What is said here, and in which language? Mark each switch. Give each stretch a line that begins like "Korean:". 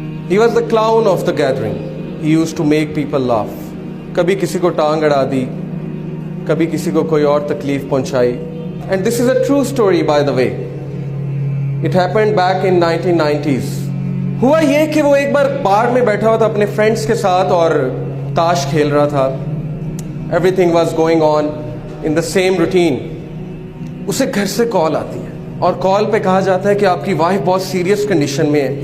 English: He was the clown of the gathering. He used to make people laugh.
Urdu: کبھی کسی کو ٹانگ اڑا دی، کبھی کسی کو کوئی اور تکلیف پہنچائی.
English: And this is a true story by the way. It happened back in 1990s.
Urdu: ہوا یہ کہ وہ ایک بار بار میں بیٹھا ہوا تھا اپنے فرینڈس کے ساتھ اور تاش کھیل رہا تھا.
English: Everything was going on in the same routine.
Urdu: اسے گھر سے کال آتی ہے اور کال پہ کہا جاتا ہے کہ آپ کی وائف بہت سیریس کنڈیشن میں ہے.